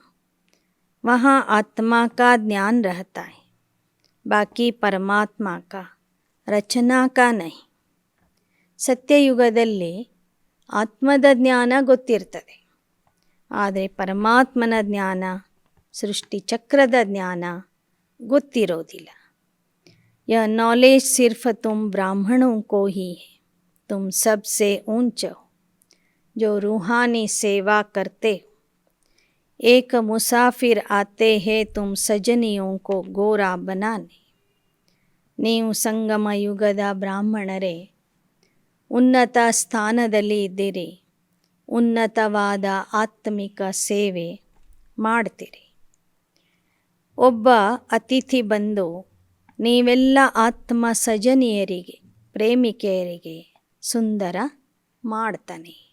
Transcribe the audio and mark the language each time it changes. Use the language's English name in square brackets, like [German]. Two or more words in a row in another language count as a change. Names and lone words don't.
[Hindi] वहाँ आत्मा का ज्ञान रहता है, बाकी परमात्मा का रचना का नहीं. [Kannada] ಸತ್ಯಯುಗದಲ್ಲಿ ಆತ್ಮದ ಜ್ಞಾನ ಗೊತ್ತಿರ್ತದೆ. ಆದರೆ ಪರಮಾತ್ಮನ ಜ್ಞಾನ, ಸೃಷ್ಟಿ ಚಕ್ರದ ಜ್ಞಾನ ಗೊತ್ತಿರೋದಿಲ್ಲ. [Hindi] यह नॉलेज सिर्फ तुम ब्राह्मणों को ही है. तुम सबसे ऊंचे हो जो रूहानी सेवा करते हो. एक मुसाफिर आते हैं तुम सजनियों को गोरा बनाने. [Kannada] ನೀವು ಸಂಗಮ ಯುಗದ ಬ್ರಾಹ್ಮಣರೇ ಉನ್ನತ ಸ್ಥಾನದಲ್ಲಿ ಇದ್ದೀರಿ. ಉನ್ನತವಾದ ಆತ್ಮಿಕ ಸೇವೆ ಮಾಡ್ತೀರಿ. ಒಬ್ಬ ಅತಿಥಿ ಬಂದು ನೀವೆಲ್ಲ ಆತ್ಮ ಸಜನಿಯರಿಗೆ, ಪ್ರೇಮಿಕೆಯರಿಗೆ ಸುಂದರ ಮಾಡ್ತಾನೆ.